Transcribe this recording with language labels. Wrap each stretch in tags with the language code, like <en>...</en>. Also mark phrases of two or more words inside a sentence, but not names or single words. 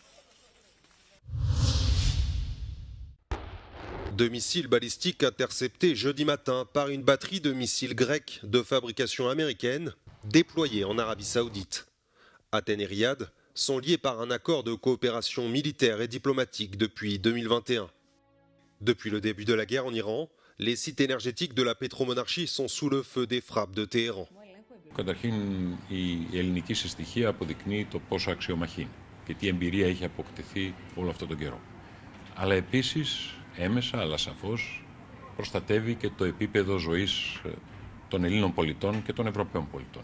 <fr>2 missiles balistiques interceptés jeudi matin par une batterie de missiles grecs de fabrication américaine déployés en Arabie Saoudite. Athènes et Riyad sont liés par un accord de coopération militaire et diplomatique depuis 2021. Depuis le début de la guerre en Iran, les sites énergétiques de la pétromonarchie sont sous le feu des frappes de Téhéran.</fr> <el>Καταρχήν η ελληνική συστοιχία αποδεικνύει το πόσο αξιομαχή είναι και τι εμπειρία έχει αποκτηθεί όλο αυτόν τον καιρό. Αλλά επίσης έμεσα, αλλά σαφώς, προστατεύει και το επίπεδο ζωής των Ελλήνων πολιτών και των Ευρωπαίων πολιτών.</el>